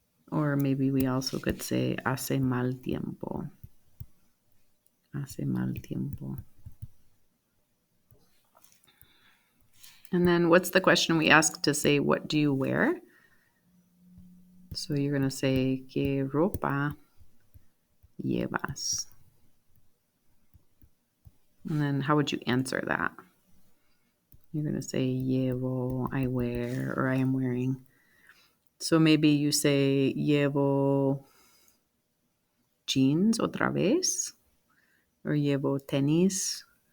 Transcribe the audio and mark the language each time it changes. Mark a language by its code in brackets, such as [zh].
[en] Or maybe we also could say [es] hace mal tiempo. Hace mal tiempo. [en] And then what's the question we ask to say, what do you wear? So you're going to say, [es] ¿qué ropa llevas? [en] And then how would you answer that? You're going to say, llevo, I wear, or I am wearing. So maybe you say, [es] llevo jeans otra vez, or llevo tenis.